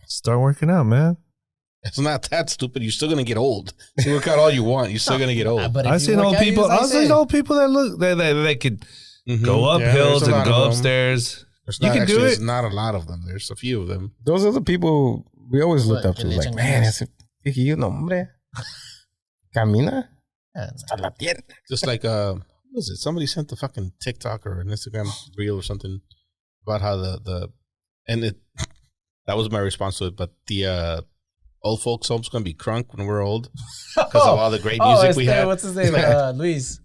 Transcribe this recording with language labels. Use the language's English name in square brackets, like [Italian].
[English] Start working out, man. It's not that stupid. You're still gonna get old. You work out all you want. You're still gonna get old. But I've seen old people. I've seen old people that look they could go up hills and go upstairs. You can do it. There's not a lot of them. There's a few of them. Those are the people we always looked up to. Like, man, [Spanish] ese viejillo, no, hombre. Camina. Hasta la tienda. [English] Just like, what was it? Somebody sent the fucking TikTok or an Instagram reel or something about how that was my response to it, but the old folks home's going to be crunk when we're old because of all the great music we had. What's his name? Luis.